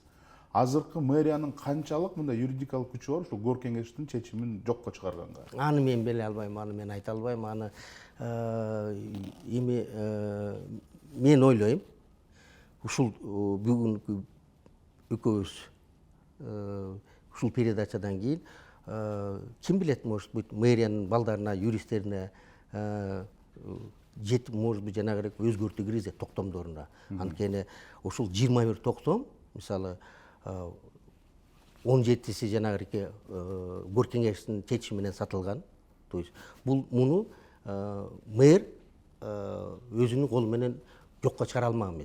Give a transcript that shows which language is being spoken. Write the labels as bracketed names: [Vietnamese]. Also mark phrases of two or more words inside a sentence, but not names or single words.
[Kyrgyz] Азыркы мэриянын канчалык мындай юридикалык күчү бар ушул Горкеңештин чечимин жокко чыгарганга? Аны мен биле албайм, аны мен айта албайм. Аны эми мен ойлойм, ушул бүгүнкү экөөбүз ушул передачадан кийин ким билет, [Russian] может быть, [Kyrgyz] мэриянын балдарына, юристтерине жетип, [Russian] может быть, [Kyrgyz] жанагырээк өзгөртүү киргизет токтомдоруна. Анткени ушул 21 токтом, мисалы 17си жанагырээк Горкеңештин чечими менен сатылган. [Russian] То есть [Kyrgyz] муну мэр өзүнүн колу менен жокко чыгара алмак эмес.